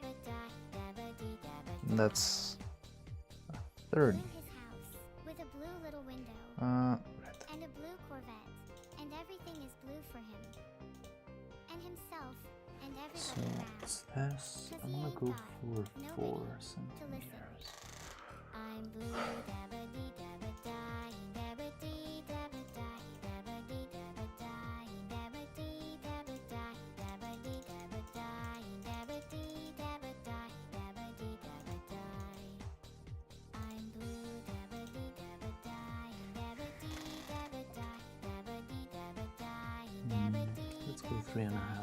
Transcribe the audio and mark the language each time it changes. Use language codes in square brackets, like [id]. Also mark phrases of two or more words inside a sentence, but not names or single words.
[en] And that's 30. With a blue little window. Right. And a blue Corvette. And everything is blue for him. And himself. And So everybody around. what's this? I'm gonna go for 4 centimeters. I'm blue, dabba-dee, dabba-die, dabba-dee, dabba-die, dabba-dee, dabba-die, dabba-dee, dabba-die, dabba-dee, dabba-die, dabba-dee, dabba-die, dabba-dee, dabba-die. I'm blue, dabba-dee, dabba-die, dabba-dee, dabba-die, dabba-dee, dabba-die, dabba-dee. Let's go 3.5.